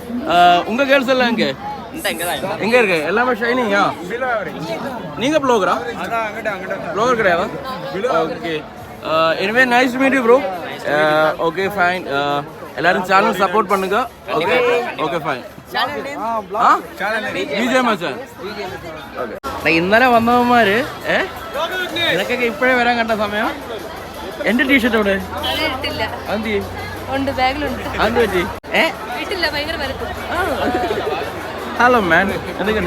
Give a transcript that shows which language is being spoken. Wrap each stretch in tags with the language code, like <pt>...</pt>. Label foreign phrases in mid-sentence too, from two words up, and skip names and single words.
<ta>உங்க கேர்ள்ஸ் எல்லாம் எங்க இருக்கு? எல்லாமே ஷைனிங்கா? நீங்க ப்ளோகரா? ப்ளோகர் கிடையாதா?</ta> <en>Okay. Anyway nice to meet you bro. Okay fine.</en> <ta>எல்லாரும் சேனல் சப்போர்ட் பண்ணுங்க.</ta> <en>okay okay fine.</en> <ml>വിജയ മച്ചാൻ. ഇന്നലെ വന്നവന്മാര് ഇതൊക്കെ ഇപ്പോഴേ വരാൻ കണ്ട സമയം. എന്റെ ടീഷർട്ട് അവിടെ എന്ത് പറ്റി?</ml> <en>hello man,</en> <ml>എന്തൊക്കെയുണ്ട്?</ml>